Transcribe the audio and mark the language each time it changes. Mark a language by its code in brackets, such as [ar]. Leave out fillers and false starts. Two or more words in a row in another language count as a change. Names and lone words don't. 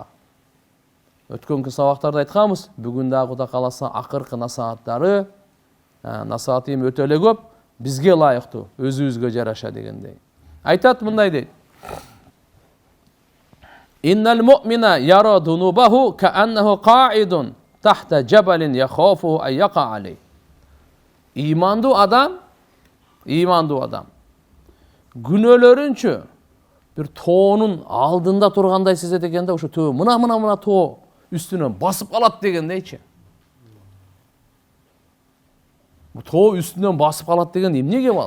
[ky] Өткөнкү сабактарда айтканбыз, бүгүн дагы Кудай кааласа акыркы насааттары, насаатым өтө эле көп, бизге ылайыктуу, өзүбүзгө жараша дегендей. Айтат мындай дейт. [ar] إن المؤمن يرى ذنوبه كأنه قاعد تحت جبل يخاف أن يقع عليه. [ky] İmandуу адам күнөөлөрүнчү бир тоонун алдында тургандай сезет экен да, ошо төө мына тоо үстүнөн басып калат дегендейчи. Бу тоо үстүнөн басып калат деген эмнеге ал?